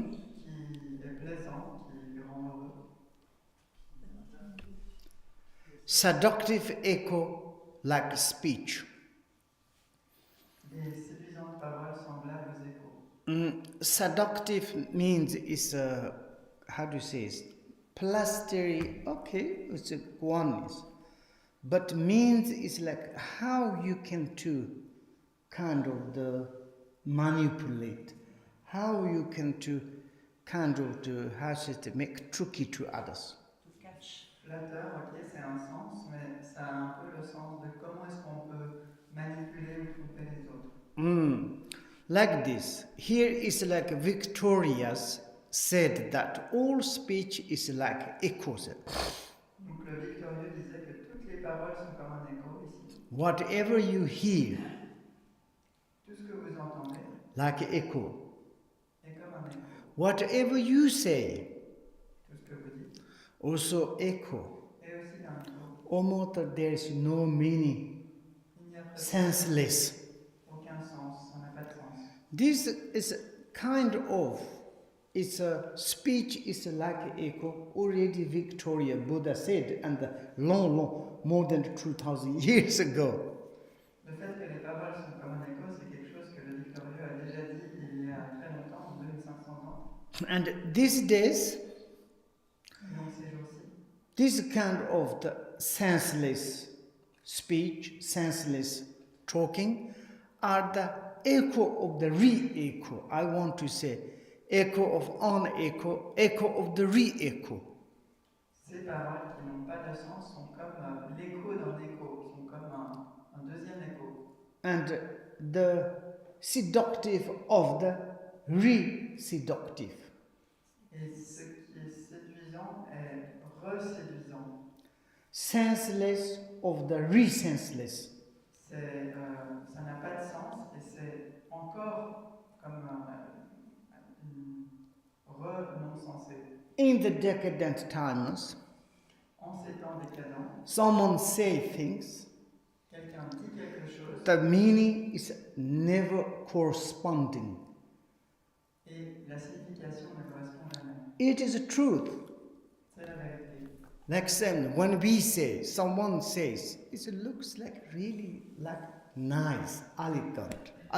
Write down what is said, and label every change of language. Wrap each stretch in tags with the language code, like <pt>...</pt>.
<fr>Qui est plaisant, qui rend heureux.</fr> <en>Seductive echo like speech.</en> <fr>Des séduisantes paroles semblables aux échos.</fr> <en>Seductive means is how do you say it? Plastery, okay, it's a oneness. But means is like how you can to kind of the manipulate, how you can to kind of to how should it make tricky to others.</en> <fr>Flatteur, ok, c'est un sens, mais ça a un peu le sens de comment est-ce qu'on peut manipuler ou tromper les autres.</fr> <en>Like this, here is like Victoria's said that all speech is like echoes.</en> <fr>Donc le victorieux disait que toutes les paroles sont comme un écho ici.</fr> <en>Whatever you hear,</en> <fr>Tout ce que vous entendez</fr> <en>like echo.</en> <fr>est comme un écho.</fr> <en>Whatever you say,</en> <fr>Tout ce que vous dites</fr> <en>also echo.</en> <fr>est aussi un écho.</fr> <en>Almost there is no meaning,</en> <fr>Il n'y a presque</fr> <en>senseless.</en> <fr>aucun sens, ça n'a pas de sens.</fr> <en>This is kind of, it's a speech is like echo. Already Victoria Buddha said, and long, more than 2,000 years ago.</en> <fr>Le fait que les paroles sont comme un écho, c'est quelque chose que le victorieux a déjà dit il y a très longtemps, 2500 ans.</fr> <en>And these days,</en> <fr>Donc ces jours-ci,</fr> <en>this kind of the senseless speech, senseless talking, are the echo of the re-echo. I want to say echo of on-echo, echo of the re-echo.</en> <fr>ces paroles qui n'ont pas de sens sont comme l'écho d'un écho, sont comme un deuxième écho.</fr> <en>And the seductive of the re-seductive.</en> <fr>Et ce qui est séduisant est reséduisant.</fr> <en>Senseless of the re-senseless.</en> <fr>Ça n'a pas de sens et c'est encore comme une non-sensé.</fr> <en>In the decadent times,</en> <fr>En ces temps décadents,</fr> <en>someone say things,</en> <fr>quelqu'un dit quelque chose</fr> <en>the meaning is never corresponding.</en> <fr>et la signification ne correspond jamais.</fr> <en>It is a truth.</en> <fr>C'est la vérité.</fr> <en>Like saying, when we say, someone says, it looks like really like nice, eloquent.</en>